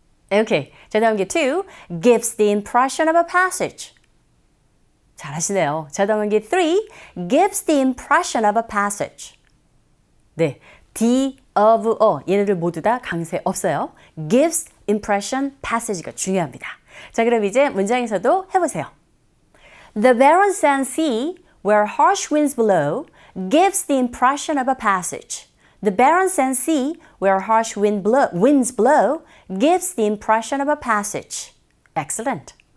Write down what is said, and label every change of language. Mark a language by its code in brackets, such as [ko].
[en] Okay. [ko] 자, 다음 게 [en] two. Gives the impression of a passage. [ko] 잘하시네요. 자, 다음 게 [en] three. Gives the impression of a passage. [ko] 네. D, of, 얘네들 모두 다 강세 없어요. [en] Gives impression passage가 [ko] 중요합니다. 자, 그럼 이제 문장에서도 해보세요. [en] The barren sand sea, where harsh winds blow, gives the impression of a passage. The barren sand sea, where harsh winds blow, gives the impression of a passage. Excellent.